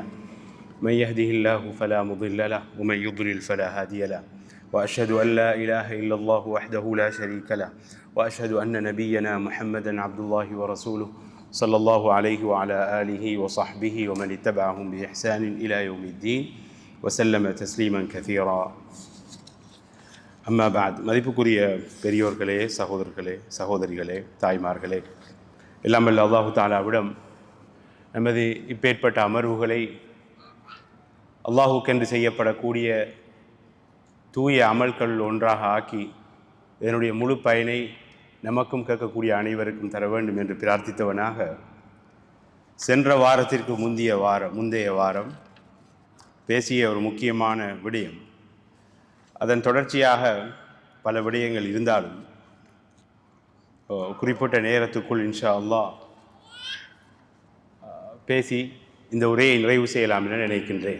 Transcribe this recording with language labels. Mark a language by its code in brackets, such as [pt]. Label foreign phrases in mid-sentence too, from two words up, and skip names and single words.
[ar] من يهده الله فلا مضل له ومن يضلل فلا هادي له، وأشهد أن لا إله إلا الله وحده لا شريك له، وأشهد أن نبينا محمدا عبد الله ورسوله صلى الله عليه وعلى آله وصحبه ومن اتبعهم بإحسان إلى يوم الدين وسلم تسليما كثيرا. أما بعد. [ta] மதிப்புக்குரிய பெரியோர்களே, சகோதரர்களே, சகோதரிகளே, தாய்மார்களே, எல்லாம் வல்ல அல்லாஹு தஆலாவிடம் நமது இப்பேற்பட்ட அமர்வுகளை அல்லாஹுக்கென்று செய்யப்படக்கூடிய தூய அமல்கள் ஒன்றாக ஆக்கி இதனுடைய முழு பயனை நமக்கும் கேட்கக்கூடிய அனைவருக்கும் தர வேண்டும் என்று பிரார்த்தித்தவனாக, சென்ற வாரத்திற்கு முந்தைய வாரம் பேசிய ஒரு முக்கியமான விடயம், அதன் தொடர்ச்சியாக பல விடயங்கள் இருந்தாலும் குறிப்பிட்ட நேரத்துக்குள் [ar] إن شاء الله [ta] பேசி இந்த உரையை நிறைவு செய்யலாம் என நினைக்கின்றேன்.